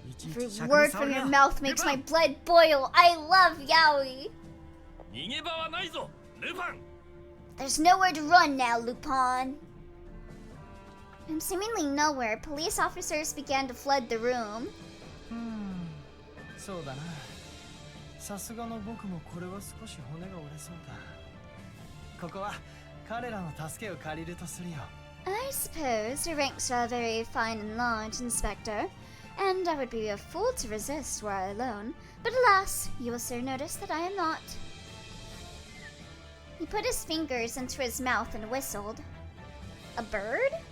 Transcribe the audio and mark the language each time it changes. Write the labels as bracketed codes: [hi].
[en] Every word from your mouth makes my blood boil. I love Yaoi. [ja] 逃げ場はないぞ、ルパン。 [en] There's nowhere to run now, Lupin. From seemingly nowhere, police officers began to flood the room. [ja] そうだな。さすがの僕もこれは少し骨が折れそうだ。ここは彼らの助けを借りるとするよ。 [en] I suppose your ranks are very fine and large, Inspector, and I would be a fool to resist were I alone. But alas, you will soon notice that I am not. He put his fingers into his mouth and whistled. A bird?